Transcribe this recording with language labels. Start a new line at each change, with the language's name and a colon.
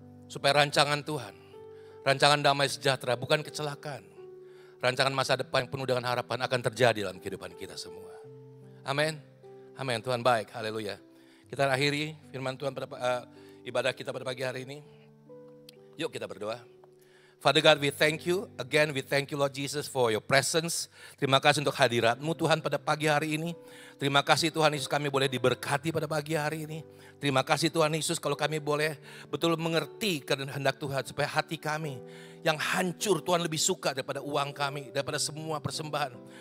Indonesian: Supaya rancangan Tuhan, rancangan damai sejahtera, bukan kecelakaan. Rancangan masa depan yang penuh dengan harapan akan terjadi dalam kehidupan kita semua. Amin. Amin. Tuhan baik. Haleluya. Kita akhiri firman Tuhan pada ibadah kita pada pagi hari ini. Yuk kita berdoa.
English: Father God, we thank you. Again, we thank you Lord Jesus for your presence.
Indonesian: Terima kasih untuk hadirat-Mu Tuhan pada pagi hari ini. Terima kasih Tuhan Yesus kami boleh diberkati pada pagi hari ini. Terima kasih Tuhan Yesus kalau kami boleh betul mengerti kehendak Tuhan. Supaya hati kami yang hancur Tuhan lebih suka daripada uang kami. Daripada semua persembahan.